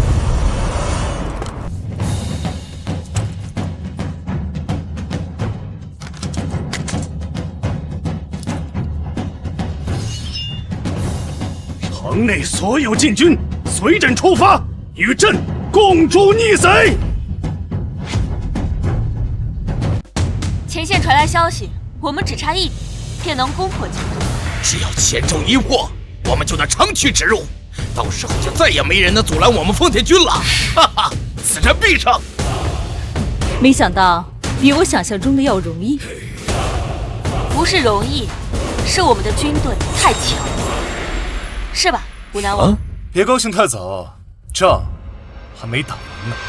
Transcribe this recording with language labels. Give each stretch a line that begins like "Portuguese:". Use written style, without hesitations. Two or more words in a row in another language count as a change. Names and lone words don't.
Chinese: 城內所有禁軍隨朕出發，與朕共誅逆賊。前線傳來消息，我們只差1點，便能攻破京都。只要黔州一握，我們就能長驅直入，到時候就再也沒人能阻攔我們奉天軍了。哈哈，此戰必勝。沒想到比我想象中的要容易。不是容易，是我們的軍隊太強了。是吧，武南王？別高興太早，仗還沒打完呢。